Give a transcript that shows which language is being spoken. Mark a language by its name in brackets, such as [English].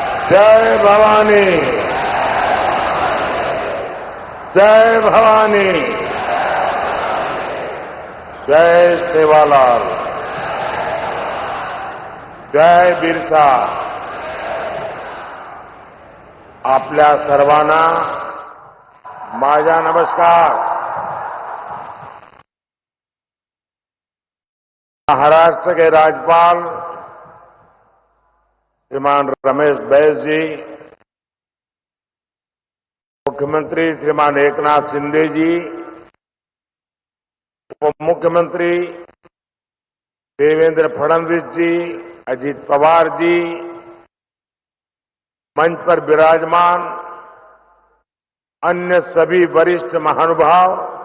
[Marathi] जय भवानी, जय भवानी, जय सेवालाल, जय बिरसा। आपल्या सर्वांना माझा नमस्कार। [Hindi] महाराष्ट्र के राज्यपाल श्रीमान रमेश बैस जी, मुख्यमंत्री श्रीमान एकनाथ शिंदे जी, उप मुख्यमंत्री देवेंद्र फडणवीस जी, अजित पवार जी, मंच पर विराजमान अन्य सभी वरिष्ठ महानुभाव,